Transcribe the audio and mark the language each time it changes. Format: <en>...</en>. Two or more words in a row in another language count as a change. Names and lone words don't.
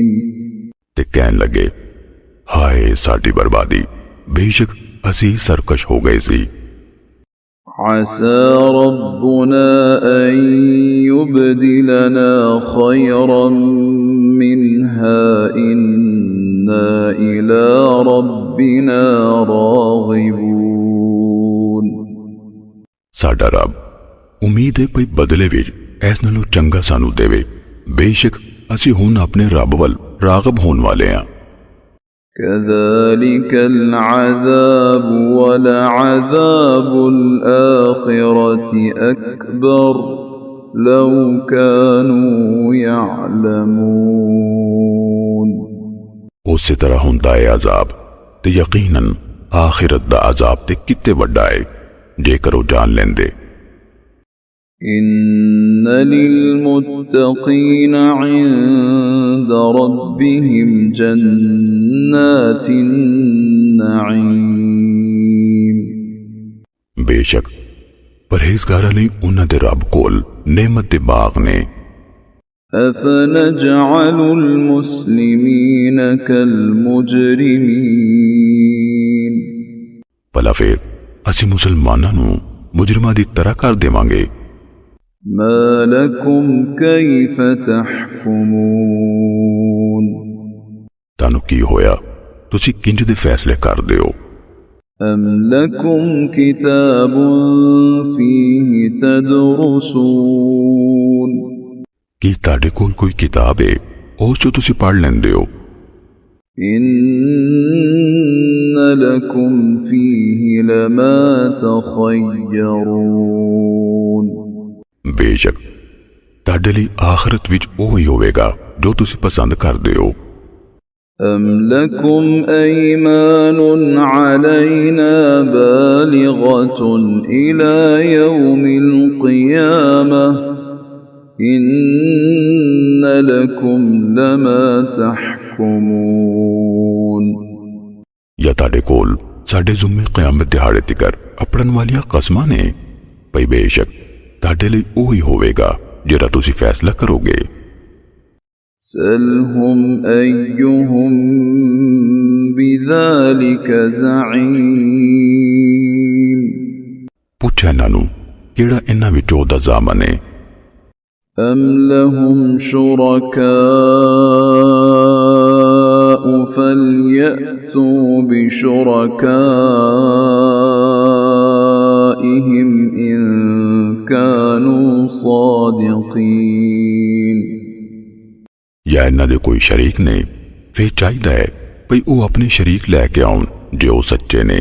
<pa>ਤੇ ਕਹਿਣ ਲੱਗੇ ਹਾਏ ਸਾਡੀ ਬਰਬਾਦੀ ਬੇਸ਼ੱਕ ਅਸੀਂ ਸਰਕਸ਼ ਹੋ ਗਏ ਸੀ।</pa> <ar>عسى ربنا أن يبدلنا خيرا منها إنا إلى ربنا راغبون</ar> <pa>ਸਾਡਾ ਰੱਬ ਉਮੀਦ ਹੈ ਕੋਈ ਬਦਲੇ ਵਿੱਚ ਇਸ ਨਾਲੋਂ ਚੰਗਾ ਸਾਨੂੰ ਦੇਵੇ ਬੇਸ਼ੱਕ ਅਸੀਂ ਹੁਣ ਆਪਣੇ ਰੱਬ ਵੱਲ ਰਾਗਬ ਹੋਣ ਵਾਲੇ ਹਾਂ।</pa> <ar>كذلك العذاب ولعذاب الآخرة أكبر لو كانوا يعلمون</ar> <pa>ਉਸੇ ਤਰ੍ਹਾਂ ਹੁੰਦਾ ਹੈ ਅਜ਼ਾਬ ਤੇ ਯਕੀਨਨ ਆਖਿਰਤ ਦਾ ਅਜ਼ਾਬ ਤੇ ਕਿਤੇ ਵੱਡਾ ਹੈ ਜੇਕਰ ਉਹ ਜਾਣ ਲੈਂਦੇ।</pa> <ar>إن للمتقين عند ربهم جنات النعيم</ar> <pa>ਬੇਸ਼ੱਕ ਪਰਹੇਜ਼ਗਾਰਾਂ ਲਈ ਉਹਨਾਂ ਦੇ ਰੱਬ ਕੋਲ ਨਿਮਤ ਦੇ ਬਾਗ ਨੇ।</pa> <ar>أفنجعل المسلمين كالمجرمين</ar> <pa>ਭਲਾ ਫਿਰ ਅਸੀਂ ਮੁਸਲਮਾਨਾਂ ਨੂੰ ਮੁਜਰਮਾਂ ਦੀ ਤਰ੍ਹਾਂ ਕਰ ਦੇਵਾਂਗੇ।</pa> <ar>ما لكم كيف تحكمون</ar> <pa>ਤੁਹਾਨੂੰ ਕੀ ਹੋਇਆ ਤੁਸੀਂ ਕਿੰਜ ਦੇ ਫੈਸਲੇ ਕਰਦੇ ਹੋ।</pa> <ar>أم لكم كتاب فيه تدرسون</ar> <pa>ਕੀ ਤੁਹਾਡੇ ਕੋਲ ਕੋਈ ਕਿਤਾਬ ਹੈ ਉਸ ਚੋਂ ਤੁਸੀਂ ਪੜ੍ਹ ਲੈਂਦੇ ਹੋ।</pa> <ar>إن لكم فيه لما تخيرون</ar> <pa>ਬੇਸ਼ੱਕ ਤੁਹਾਡੇ ਲਈ ਆਖਰਤ ਵਿੱਚ ਉਹ ਹੀ ਹੋਵੇਗਾ ਜੋ ਤੁਸੀਂ ਪਸੰਦ ਕਰਦੇ ਹੋ।</pa> <ar>أم لكم أيمان علينا بالغة إلى يوم القيامة إن لكم لما تحكمون</ar> <pa>ਜਾਂ ਤੁਹਾਡੇ ਕੋਲ ਸਾਡੇ ਜ਼ਿੰਮੇ ਕਿਆਮਤ ਦਿਹਾੜੇ ਤੀਕਰ ਅੱਪੜਨ ਵਾਲੀਆਂ ਕਸਮਾਂ ਨੇ ਭਈ ਬੇਸ਼ੱਕ ਤੁਹਾਡੇ ਲਈ ਓਹੀ ਹੋਵੇਗਾ ਜਿਹੜਾ ਤੁਸੀਂ ਫ਼ੈਸਲਾ ਕਰੋਗੇ।</pa> <ar>سلهم أيهم بذلك زعيم.</ar> <pa>ਪੁੱਛ ਇਨ੍ਹਾਂ ਨੂੰ ਕਿਹੜਾ ਇਨ੍ਹਾਂ ਵਿੱਚੋਂ ਦਾ ਜ਼ਾਮਨ ਹੈ।</pa> <ar>أم لهم شركاء فليأتوا بشركائهم إن كانوا صادقين.</ar> <pa>ਜਾਂ ਇਨ੍ਹਾਂ ਦੇ ਕੋਈ ਸ਼ਰੀਕ ਨੇ, ਫਿਰ ਚਾਹੀਦਾ ਹੈ ਭਈ ਓਹ ਆਪਣੇ ਸ਼ਰੀਕ ਲੈਕੇ ਆਉਣ ਜੇ ਓਹ ਸੱਚੇ ਨੇ।</pa>